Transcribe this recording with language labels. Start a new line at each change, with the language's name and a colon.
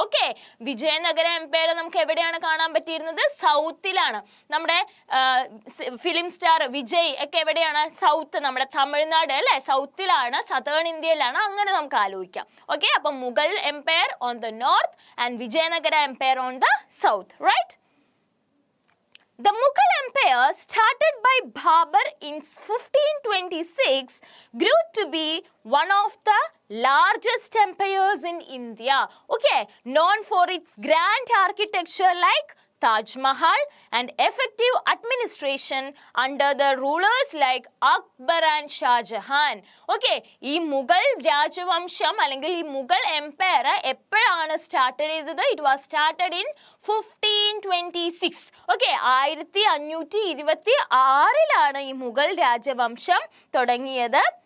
Malayalam: Okay, Vijayanagara Empire നമുക്ക് എവിടെയാണ് കാണാൻ പറ്റിയിരുന്നത്? സൗത്തിലാണ്. നമ്മുടെ ഫിലിം സ്റ്റാർ വിജയ് ഒക്കെ എവിടെയാണ്? സൗത്ത്, നമ്മുടെ തമിഴ്നാട് അല്ലെ, സൗത്തിലാണ്, സതേൺ ഇന്ത്യയിലാണ്. അങ്ങനെ നമുക്ക് ആലോചിക്കാം.
English: Okay, അപ്പൊ Mughal empire on the north and Vijayanagara empire on the south. Right. The Mughal Empire, started by Babur in 1526, grew to be one of the largest empires in India. Okay, known for its grand architecture like Taj Mahal and effective administration under the rulers like Akbar and Shah Jahan.
Malayalam: Okay, ഈ മുഗൾ രാജവംശം അല്ലെങ്കിൽ ഈ Mughal Empire എപ്പോഴാണ് start ചെയ്തത്?
English: It was started in 1526.
Malayalam: Okay, 1526 ഈ മുഗൾ രാജവംശം തുടങ്ങിയത്.